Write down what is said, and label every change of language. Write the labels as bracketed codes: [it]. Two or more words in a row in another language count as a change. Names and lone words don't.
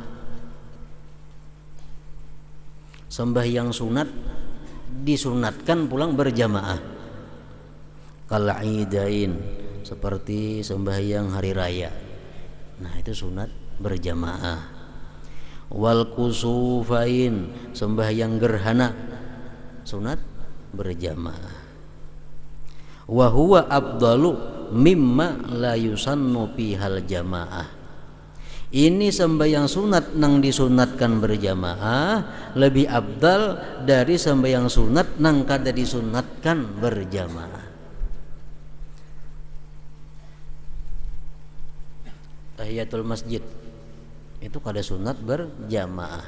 [bjn] Sembahyang sunat disunatkan pulang berjamaah. Kal'idain, seperti sembahyang hari raya. Nah, itu sunat berjamaah. [ar] والكسوفين, [bjn] sembahyang gerhana, sunat berjamaah. [ar] وهو أفضل مما لا يسن بها الجماعة. [bjn] Ini sembahyang sunat nang disunatkan berjamaah lebih afdal dari sembahyang sunat nang kada disunatkan berjamaah. Tahiyatul masjid itu kada sunat berjamaah.